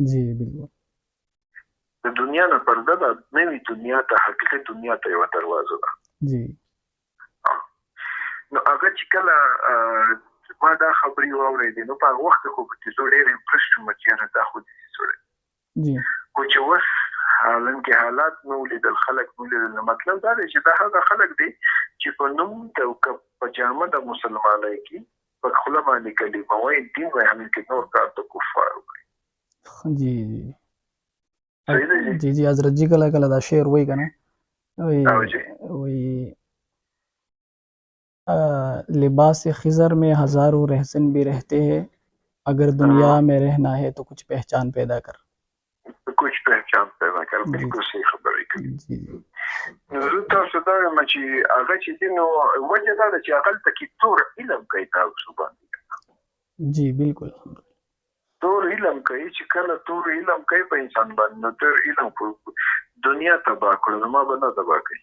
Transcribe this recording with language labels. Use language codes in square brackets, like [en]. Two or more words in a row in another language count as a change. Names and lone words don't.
[ps] د دنیا نه پرده ده نوې دنیا ته حقیقي دنیا ته یوه دروازه ده نو هغه چې کله ما دا خبرې واورېدې نو په هغه وخت کې خو چې زه ډېر امپرس شوم چې یاره دا خو داسې سړی خو چې اوس حالن کې حالات مې ولیدل خلک مې ولیدل مطلب دا دی چې دا هغه خلک دی چې په نوم په جامه د مسلمانۍ کې په خوله باندې کلمه وایي دین وایي همین کې نور کار د کفارو کوي جی حضرت جی کله کله دا شعر وایي که نه وایي [ur] لباس خضر میں ہزاروں رہزن بھی رہتے ہیں اگر دنیا میں رہنا ہے تو کچھ پہچان پیدا کر بالکل صحیح خبر ہے [ps] زه تاسو ته وایم چې هغه چې دی نو وجه دا ده چې هغلته کې تور علم کوي تاسو باندې جی بالکل تور علم کوي چې کله تور علم کوي په انسان باندې نو تور علم دنیا تباه کړو نو ما به نه تباه کوي